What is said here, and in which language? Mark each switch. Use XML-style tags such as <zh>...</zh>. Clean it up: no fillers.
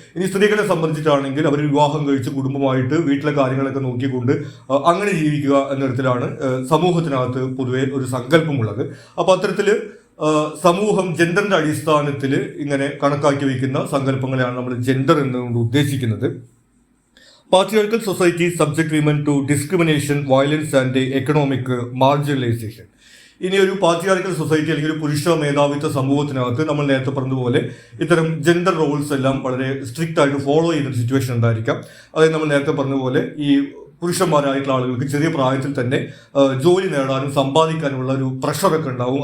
<ml>ഇനി സ്ത്രീകളെ സംബന്ധിച്ചിട്ടാണെങ്കിൽ അവർ വിവാഹം കഴിച്ച് കുടുംബമായിട്ട് വീട്ടിലെ കാര്യങ്ങളൊക്കെ നോക്കിക്കൊണ്ട് അങ്ങനെ ജീവിക്കുക എന്ന തരത്തിലാണ് സമൂഹത്തിനകത്ത് പൊതുവെ ഒരു സങ്കല്പമുള്ളത്. അപ്പോൾ അത്തരത്തിൽ സമൂഹം ജെൻഡറിന്റെ അടിസ്ഥാനത്തിൽ ഇങ്ങനെ കണക്കാക്കി വയ്ക്കുന്ന സങ്കല്പങ്ങളെയാണ് നമ്മൾ ജെൻഡർ എന്നുകൊണ്ട് ഉദ്ദേശിക്കുന്നത്.</ml> <en>Patriarchal societies subject women to discrimination, violence and economic marginalization.</en> <ml>ഇനി ഒരു പാട്രിയാർക്കൽ സൊസൈറ്റി അല്ലെങ്കിൽ ഒരു പുരുഷ മേധാവിത്വ സമൂഹത്തിനകത്ത് നമ്മൾ നേരത്തെ പറഞ്ഞതുപോലെ ഇത്തരം ജെൻഡർ റോൾസ് എല്ലാം വളരെ സ്ട്രിക്റ്റ് ആയിട്ട് ഫോളോ ചെയ്യുന്ന സിറ്റുവേഷൻ ഉണ്ടായിരിക്കാം. അതായത് നമ്മൾ നേരത്തെ പറഞ്ഞതുപോലെ ഈ പുരുഷന്മാരായിട്ടുള്ള ആളുകൾക്ക് ചെറിയ പ്രായത്തിൽ തന്നെ ജോലി നേടാനും സമ്പാദിക്കാനുമുള്ള ഒരു പ്രഷറൊക്കെ ഉണ്ടാവും.</ml>